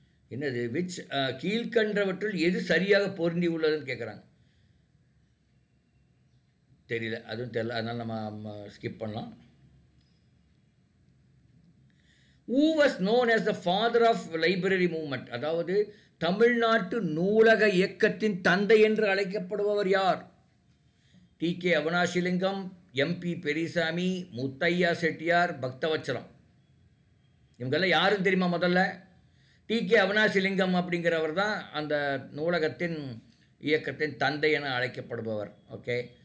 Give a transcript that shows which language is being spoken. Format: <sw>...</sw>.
<ta>என்னது? விச் கீழ்கண்டவற்றுள் எது சரியாக பொருந்தி உள்ளதுன்னு கேட்குறாங்க. தெரியல, அதுவும் தெரியல, அதனால் நம்ம ஸ்கிப் பண்ணலாம்.</ta> <en>Who was known as the father of library movement,</en> <ta>அதாவது தமிழ்நாட்டு நூலக இயக்கத்தின் தந்தை என்று அழைக்கப்படுபவர் யார்? டி.கே. அவினாசிலிங்கம், எம்பி பெரியசாமி, முத்தையா செட்டியார், பக்தவச்சலம். இவங்கெல்லாம் யாருன்னு தெரியுமா? முதல்ல டி.கே. அவினாசிலிங்கம் அப்படிங்கிறவர் தான் அந்த நூலகத்தின் இயக்கத்தின் தந்தை என அழைக்கப்படுபவர். ஓகே.</ta>